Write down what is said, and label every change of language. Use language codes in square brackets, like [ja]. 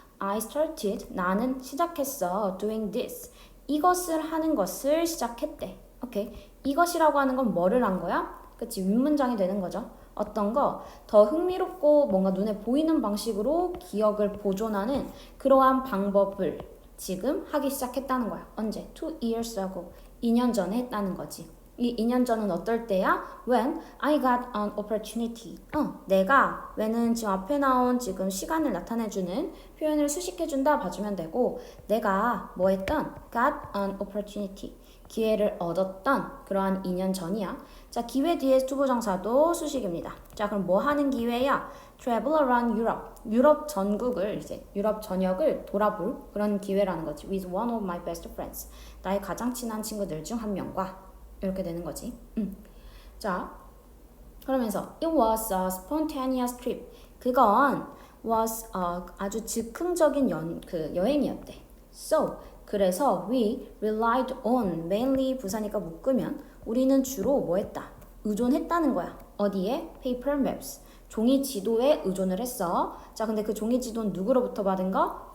[en] I started, [ko] 나는 시작했어. [en] doing this, [ko] 이것을 하는 것을 시작했대. 오케이. 이것이라고 하는 건 뭐를 한 거야? 그치, 윗문장이 되는 거죠. 어떤 거 더 흥미롭고 뭔가 눈에 보이는 방식으로 기억을 보존하는 그러한 방법을 지금 하기 시작했다는 거야. 언제? [en] 2 years ago. [ko] 2년 전에 했다는 거지. 이 2년 전은 어떨 때야? [en] When I got an opportunity. [ko] 내가 when은 지금 앞에 나온 지금 시간을 나타내주는 표현을 수식해준다 봐주면 되고 내가 뭐 했던? [en] got an opportunity. [ko] 기회를 얻었던 그러한 2년 전이야. 자, 기회 뒤에 투부정사도 수식입니다. 자, 그럼 뭐 하는 기회야? [en] Travel around Europe. [ko] 유럽 전국을 이제 유럽 전역을 돌아볼 그런 기회라는 거지. [en] With one of my best friends. [ko] 나의 가장 친한 친구들 중 한 명과 이렇게 되는 거지. 자, 그러면서 [en] it was a spontaneous trip. [ko] 그건 was 아주 즉흥적인 여행이었대. So 그래서 [en] we relied on mainly [ko] 부사니까 묶으면 우리는 주로 뭐 했다? 의존했다는 거야. 어디에? [en] paper maps. [ko] 종이 지도에 의존을 했어. 자, 근데 그 종이 지도는 누구로부터 받은 거?